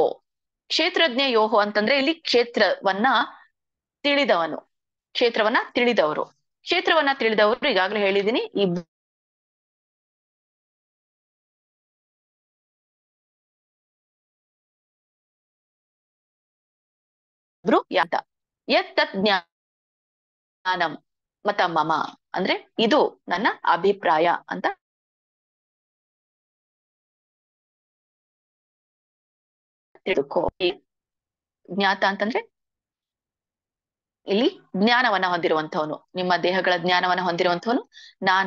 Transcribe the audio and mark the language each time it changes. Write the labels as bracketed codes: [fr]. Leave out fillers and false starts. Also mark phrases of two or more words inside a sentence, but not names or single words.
[kn] ಕ್ಷೇತ್ರಜ್ಞ ಯೋಹೋ ಅಂತಂದ್ರೆ ಇಲ್ಲಿ ಕ್ಷೇತ್ರವನ್ನ ತಿಳಿದವನು, ಕ್ಷೇತ್ರವನ್ನ ತಿಳಿದವರು. ಕ್ಷೇತ್ರವನ್ನ ತಿಳಿದವರು ಈಗಾಗಲೇ ಹೇಳಿದೀನಿ, ಇಬ್ರು [sa] ಯಾತ ಯತ್ ಜ್ಞಾನಂ ಮತ ಮಮ [kn] ಅಂದ್ರೆ ಇದು ನನ್ನ ಅಭಿಪ್ರಾಯ ಅಂತ ತಿಳ್ಕೋ. ಜ್ಞಾತ ಅಂತಂದ್ರೆ ಇಲ್ಲಿ ಜ್ಞಾನವನ್ನ ಹೊಂದಿರುವಂತವನು, ನಿಮ್ಮ ದೇಹಗಳ ಜ್ಞಾನವನ್ನ ಹೊಂದಿರುವಂತವನು ನಾನೇ.